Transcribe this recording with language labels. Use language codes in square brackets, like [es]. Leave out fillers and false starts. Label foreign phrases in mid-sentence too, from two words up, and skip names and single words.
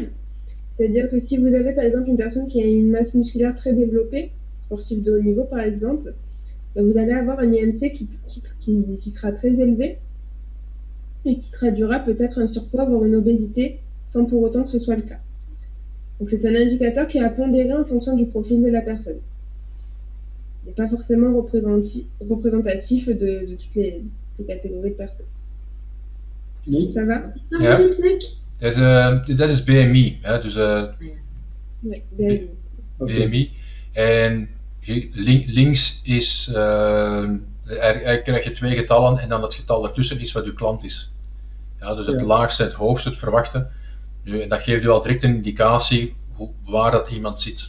[fr] C'est-à-dire que si vous avez par exemple une personne qui a une masse musculaire très développée, sportif de haut niveau par exemple, vous allez avoir un IMC qui sera très élevé et qui traduira peut-être un surpoids, voire une obésité, sans pour autant que ce soit le cas. Donc c'est un indicateur qui a pondéré en fonction du profil de la personne. Il n'est pas forcément représentatif de toutes ces catégories de personnes. [nl] Nee. [fr] Ça va? [nl] Ja. Dat is BMI. Hè? Dus [fr] Oui, bien. [nl] BMI. En links is, eigenlijk krijg je twee getallen en dan het getal ertussen is wat uw klant is. Ja, dus het laagste en het hoogste, het verwachte. Nu, en dat geeft u al direct een indicatie waar dat iemand zit.